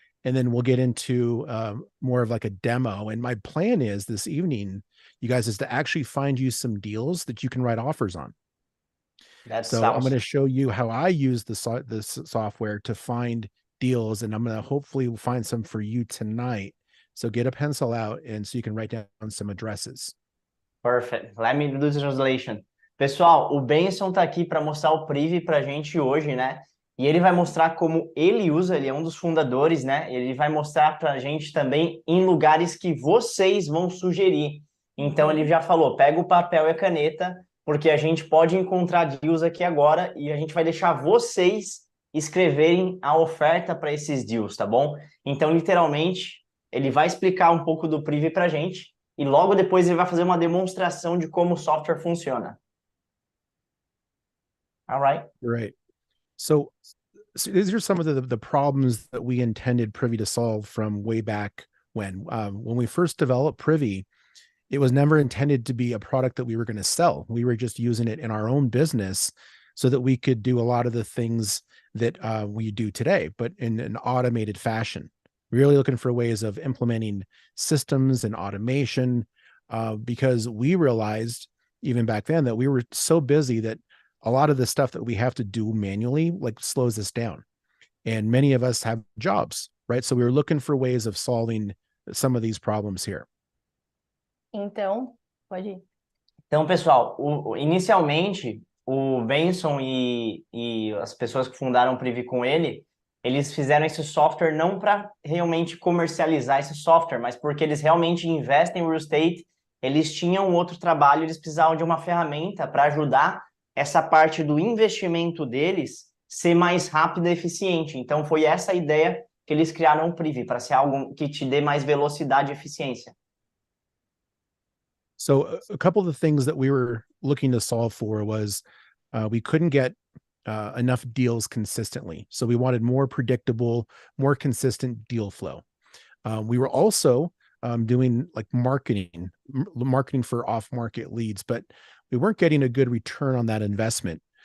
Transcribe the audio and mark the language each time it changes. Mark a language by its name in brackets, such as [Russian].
[English] And then we'll get into more of like a demo. And my plan is this evening, you guys, is to actually find you some deals that you can write offers on. So I'm going to show you how I use this software to find deals, and I'm going to hopefully find some for you tonight. So get a pencil out and so you can write down some addresses. Perfect. Let me do the translation. [Portuguese] Pessoal, o Benson tá aqui para mostrar o Privy pra gente hoje, né? E ele vai mostrar como ele usa, ele é um dos fundadores, né? Ele vai mostrar pra gente também em lugares que vocês vão sugerir. Então ele já falou, pega o papel e a caneta, porque a gente pode encontrar deals aqui agora e a gente vai deixar vocês escreverem a oferta para esses deals, tá bom? Então, literalmente, ele vai explicar um pouco do Privy pra gente e logo depois ele vai fazer uma demonstração de como o software funciona. [English] All right? Right. So these are some of the problems that we intended Privy to solve from way back when we first developed Privy. It was never intended to be a product that we were going to sell. We were just using it in our own business so that we could do a lot of the things that we do today, but in an automated fashion. Really looking for ways of implementing systems and automation, because we realized even back then that we were so busy that a lot of the stuff that we have to do manually like slows us down. And many of us have jobs, right? So we were looking for ways of solving some of these problems here. [Portuguese] Então, pode ir. Então, pessoal, inicialmente, o Benson e as pessoas que fundaram o Privy com ele, eles fizeram esse software não para realmente comercializar esse software, mas porque eles realmente investem em real estate, eles tinham outro trabalho, eles precisavam de uma ferramenta para ajudar essa parte do investimento deles ser mais rápida e eficiente. Então, foi essa a ideia que eles criaram o Privy, para ser algo que te dê mais velocidade e eficiência. [English] So a couple of the things that we were looking to solve for was we couldn't get enough deals consistently. So we wanted more predictable, more consistent deal flow. We were also doing like marketing for off-market leads, but we weren't getting a good return on that investment.